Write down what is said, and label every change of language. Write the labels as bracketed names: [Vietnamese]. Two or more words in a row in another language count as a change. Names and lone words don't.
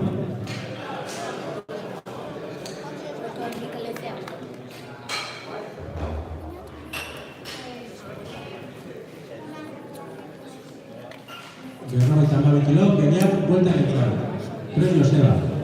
[Basque] Berrogeita hamabi kilo, Beñat [Spanish] vuelta a entrar. Premio Seba.